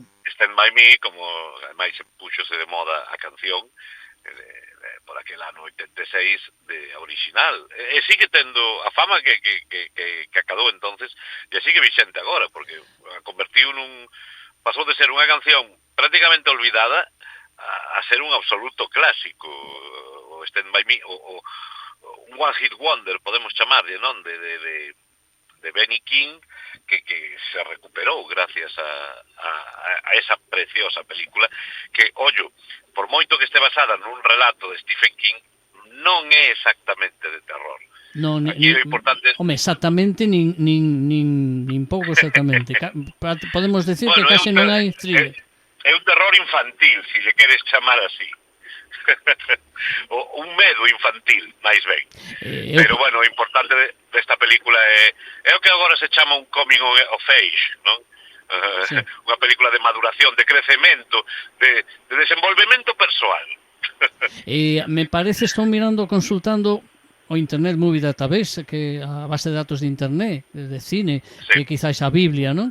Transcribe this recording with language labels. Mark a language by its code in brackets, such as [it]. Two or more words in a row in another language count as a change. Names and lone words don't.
[gl] Sí, Stand By Me, como ademais puxose de moda a canción por aquel ano 86 de original, e sigue tendo a fama que acadou entonces, e sigue vixente agora, porque convertiu pasou de ser unha canción prácticamente olvidada a ser un absoluto clásico, o Stand By Me, o un [en] one hit wonder, [gl] podemos chamarlle, non? De Benny King, que se recuperou gracias a esa preciosa película, que, ollo, por moito que este basada nun relato de Stephen King, non é exactamente de terror. No, exactamente nin pouco exactamente. Podemos decir que case non hai thriller. É un terror infantil, se lle queres chamar así. Un medo infantil, máis ben. Pero, bueno, o importante desta película é o que agora se chama un [en] coming of age, [gl] non? Sí. Unha película de maduración, de crecemento, de desenvolvemento persoal. Me parece, estou mirando, consultando o Internet Movie Database, que a base de datos de internet, de cine, sí. Que quizás a Biblia, non?